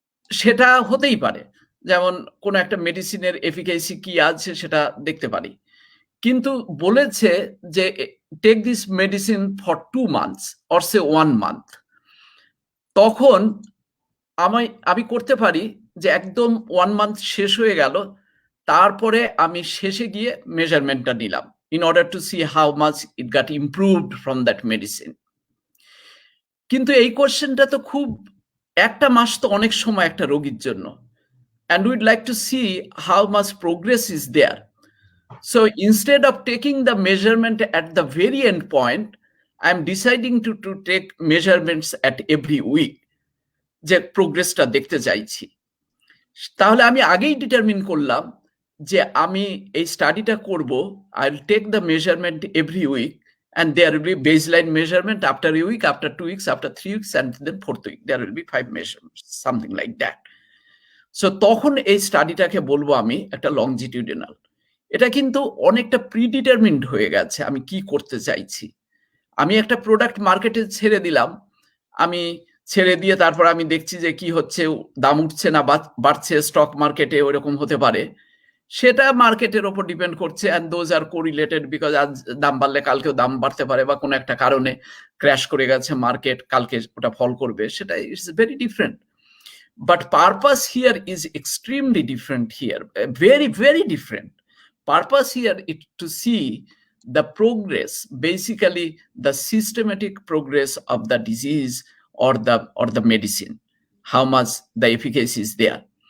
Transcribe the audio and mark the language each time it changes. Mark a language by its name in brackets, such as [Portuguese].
[Bangla] সেটা হতেই পারে, যেমন কোন একটা মেডিসিনের এফিকাসি কি আছে সেটা দেখতে পারি, কিন্তু বলেছে যে [English] take this medicine for 2 months or সে 1 month, [Bangla] তখন আমি করতে পারি যে একদম 1 month শেষ হয়ে গেল, তারপরে আমি শেষে গিয়ে মেজারমেন্টটা নিলাম [English] in order to see how much it got improved from that medicine. [Bangla] কিন্তু এই কোশ্চেনটা তো খুব, একটা মাস তো অনেক সময় একটা রোগীর জন্য, [English] and we'd like to see how much progress is there. [Bangla] So instead of taking the measurement at the very end point, I'm deciding to take measurements at every week, যে প্রোগ্রেসটা দেখতে চাইছি। তাহলে আমি আগেই ডিটারমিন করলাম যে আমি এই স্টাডিটা করব, [English] I will take the measurement every week, and there will be baseline measurement after a week, after 2 weeks, after 3 weeks, and then 4th week there will be 5 measurements, something like that. [Bangla] So তখন এই স্টাডিটাকে বলবো আমি একটা লংজিটিউডিনাল। এটা কিন্তু অনেকটা প্রিডিটারমিন্ড হয়ে গেছে আমি কি করতে চাইছি। আমি একটা প্রোডাক্ট মার্কেটে ছেড়ে দিলাম, আমি ছেড়ে দিয়ে তারপর আমি দেখছি যে কি হচ্ছে, দাম উঠছে না বাড়ছে, স্টক মার্কেটে ওরকম হতে পারে, সেটা মার্কেটের ওপর ডিপেন্ড করছে, [English] and those are correlated, [Bangla] because আজ দাম বাড়লে কালকেও দাম বাড়তে পারে, বা কোনো একটা কারণে ক্র্যাশ করে গেছে মার্কেট, কালকে ওটা ফল করবে, সেটা [English] It's very different. But purpose here is extremely different here, very, very different. Purpose here is to see the progress, basically the systematic progress of the disease or the medicine, how much the efficacy is there.